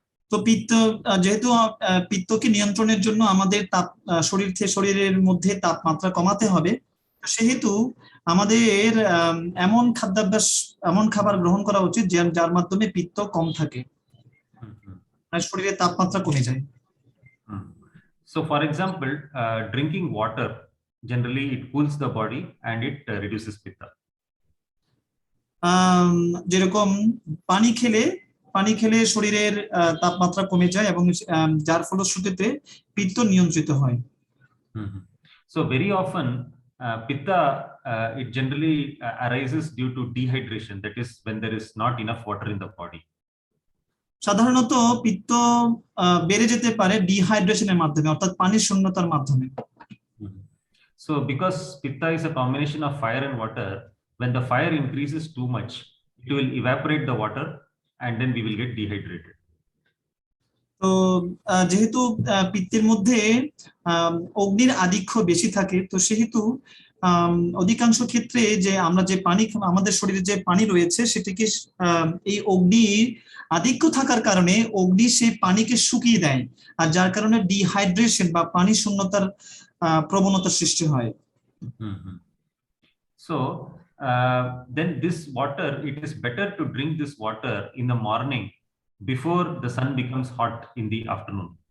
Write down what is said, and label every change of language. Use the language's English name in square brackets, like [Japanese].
[Bangla] তো যেহেতু পিত্তকে নিয়ন্ত্রণের জন্য আমাদের শরীরের মধ্যে তাপমাত্রা কমাতে হবে, সেহেতু আমাদের এমন খাদ্যাভ্যাস, এমন খাবার গ্রহণ করা উচিত যার মাধ্যমে পিত্ত কম থাকে, আর শরীরের তাপমাত্রা কমে যায়। [English] So, for example, drinking water generally it cools the body and it reduces pitta. [Bangla] যেরকম পানি খেলে শরীরের তাপমাত্রা কমে যায় এবং যার ফলশ্রুতিতে পিত্ত নিয়ন্ত্রিত হয়। [English] So very often pitta it generally arises due to dehydration, that is when there is not enough water in the body. [Bangla] সাধারণত পিত্ত বেড়ে যেতে পারে ডিহাইড্রেশনের মাধ্যমে, অর্থাৎ পানির শূন্যতার মাধ্যমে। [English] So because pitta is a combination of fire and water, when the fire increases too much, it will evaporate the water and then we will get dehydrated. [Bangla] তো যেহেতু পিত্তের মধ্যে অগ্নির আধিক্য বেশি থাকে, তো সেহেতু অধিকাংশ ক্ষেত্রে যে আমরা যে পানি, আমাদের শরীরে যে পানি রয়েছে সেটিকে এই অগ্নির আধিক্য থাকার কারণে অগ্নি সেই পানিকে শুকিয়ে দেয়, আর যার কারণে ডিহাইড্রেশন বা পানি শূন্যতার প্রবণতার সৃষ্টি হয়। [English] So then this water, it is better to drink this water in the morning before the sun becomes hot in the afternoon.